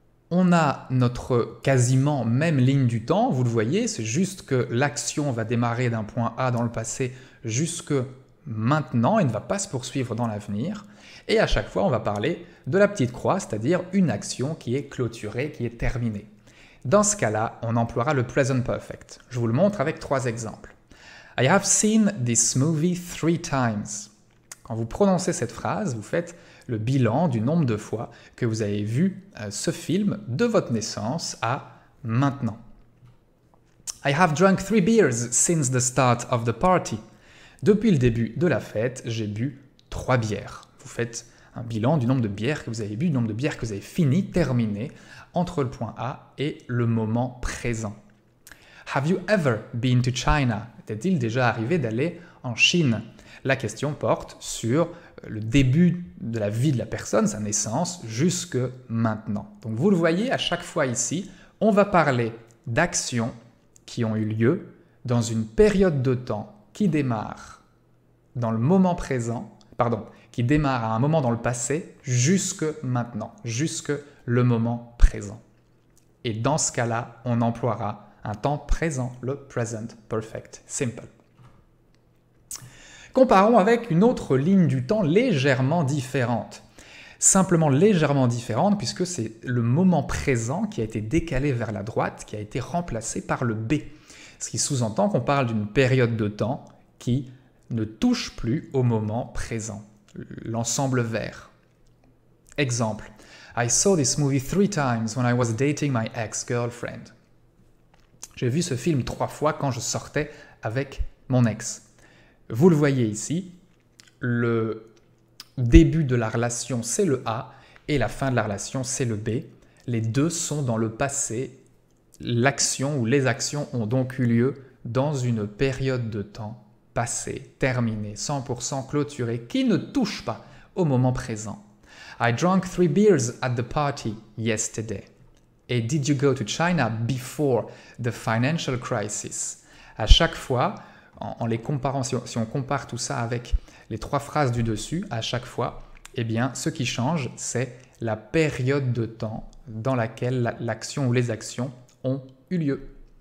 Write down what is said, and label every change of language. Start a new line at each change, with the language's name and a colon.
French: On a notre quasiment même ligne du temps, vous le voyez, c'est juste que l'action va démarrer d'un point A dans le passé jusque maintenant et ne va pas se poursuivre dans l'avenir. Et à chaque fois, on va parler de la petite croix, c'est-à-dire une action qui est clôturée, qui est terminée. Dans ce cas-là, on emploiera le present perfect. Je vous le montre avec 3 exemples.
English: I have seen this movie 3 times.
French: Quand vous prononcez cette phrase, vous faites le bilan du nombre de fois que vous avez vu ce film de votre naissance à maintenant.
English: I have drunk 3 beers since the start of the party.
French: Depuis le début de la fête, j'ai bu 3 bières. Vous faites un bilan du nombre de bières que vous avez bu, du nombre de bières que vous avez fini, terminé, entre le point A et le moment présent.
English: Have you ever been to China?
French: Est-il déjà arrivé d'aller en Chine? La question porte sur le début de la vie de la personne, sa naissance, jusque maintenant. Donc vous le voyez, à chaque fois ici, on va parler d'actions qui ont eu lieu dans une période de temps qui démarre dans le moment présent, qui démarre à un moment dans le passé, jusque maintenant, jusque le moment présent. Et dans ce cas-là, on emploiera un temps présent, le present perfect simple. Comparons avec une autre ligne du temps légèrement différente. Simplement légèrement différente puisque c'est le moment présent qui a été décalé vers la droite, qui a été remplacé par le B. Ce qui sous-entend qu'on parle d'une période de temps qui ne touche plus au moment présent, l'ensemble vert.
English: Exemple, I saw this movie 3 times when I was dating my ex-girlfriend.
French: J'ai vu ce film 3 fois quand je sortais avec mon ex. Vous le voyez ici, le début de la relation c'est le A et la fin de la relation c'est le B. Les deux sont dans le passé. L'action ou les actions ont donc eu lieu dans une période de temps passée, terminée, 100% clôturée, qui ne touche pas au moment présent.
English: I drank 3 beers at the party yesterday. Et did you go to China before the financial crisis?
French: À chaque fois, en les comparant, si on compare tout ça avec les 3 phrases du dessus, à chaque fois, eh bien, ce qui change, c'est la période de temps dans laquelle l'action ou les actions ont eu lieu.